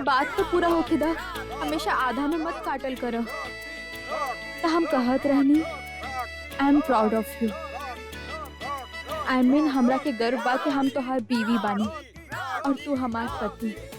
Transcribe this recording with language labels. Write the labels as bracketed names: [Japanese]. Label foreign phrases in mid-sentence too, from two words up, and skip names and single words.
[Bhojpuri] तो पूरा होके दा, हमेशा आधा में मत काटल करो। तो हम कहत रहनी [English] I am proud of you. I mean [Bhojpuri] हमरा के गर्व बा कि हम तोहार बीवी बानी और तू हमार पति।